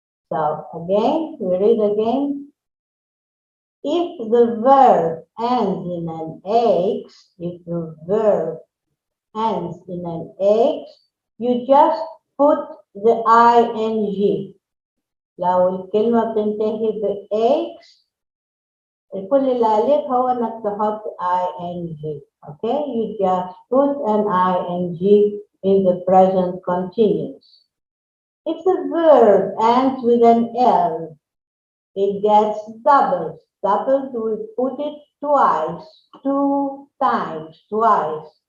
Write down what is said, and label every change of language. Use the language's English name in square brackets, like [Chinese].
[English] So again, we read again. If the verb ends in an X, you just put the ing. [Arabic] لو الكلمة بتنتهي ب X كل اللي عليك هو انك تحط ing. [English] Okay, you just put an ing in the present continuous. If the verb ends with an L, it gets doubled. We put it twice, 2 times, twice.